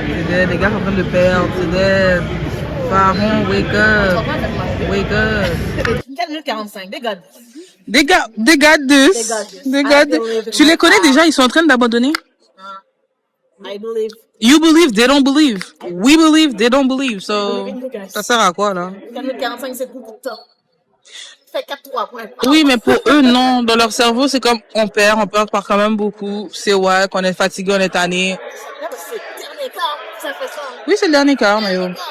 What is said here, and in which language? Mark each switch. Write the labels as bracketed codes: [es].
[fr] Les gars sont en train de perdre, c'est dead. Pharaon, [en] wake up. 4 minutes 45, they got this. They got this. [fr] Tu les connais déjà, ils sont en train d'abandonner? [en] I believe. You believe, they don't believe. We believe, they don't believe. [fr] So, ça sert à quoi, là? 4 minutes 45, c'est tout le temps. Fait 4-3 points. Oui, mais pour eux, non. Dans leur cerveau, c'est comme on perd par quand même beaucoup. C'est ouais, qu'on est fatigué, on est tanné. Là, c'est le dernier quart, ça fait ça. Oui, c'est le dernier quart, mais yo.